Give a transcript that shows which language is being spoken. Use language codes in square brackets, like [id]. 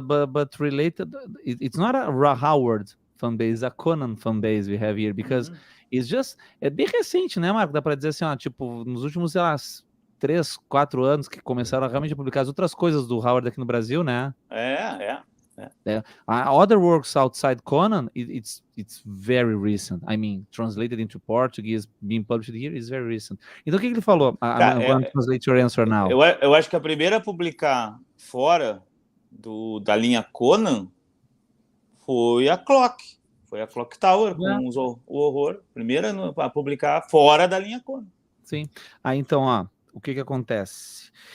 [en] But related, it's not a Howard fan base, a Conan fan base we have here, because it's just, [pt] é bem recente, né, Marco? Dá para dizer assim, ó, tipo, nos últimos, sei lá, 3, 4 anos que começaram a realmente publicar as outras coisas do Howard aqui no Brasil, né? [en] Other works outside Conan, it's very recent. I mean, translated into Portuguese, being published here is very recent. [pt] Então, o que ele falou? [en] I'm going to translate your answer now. [pt] Eu acho que a primeira a publicar fora da linha Conan foi a Clock. Foi a Clock Tower com o horror, primeira a publicar fora da linha Conan. Sim. Aí então, o que acontece?